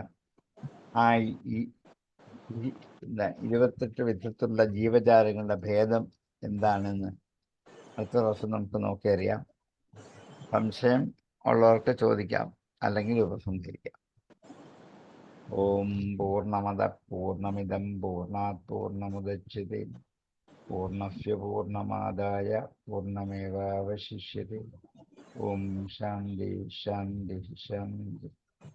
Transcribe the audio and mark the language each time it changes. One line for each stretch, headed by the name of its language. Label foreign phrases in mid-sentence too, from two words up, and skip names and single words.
Malayalam: ആ 28 വിധത്തിലുള്ള ജീവജാലങ്ങളുടെ ഭേദം എന്താണെന്ന് അടുത്ത ദിവസം നമുക്ക് നോക്കിയറിയാം. സംശയം ഉള്ളവർക്ക് ചോദിക്കാം, അല്ലെങ്കിൽ ഉപസംഹരിക്കാം.
Sanskrit: ഓം പൂർണ്ണമദ പൂർണ്ണമിദം പൂർണ്ണാത് പൂർണ്ണമുദച്യത്തെ പൂർണ്ണസ്യ പൂർണ്ണമാദായ പൂർണ്ണമേവാവശിഷ്യത്തെ. ഓം ശാന്തി ശാന്തി ശാന്തി.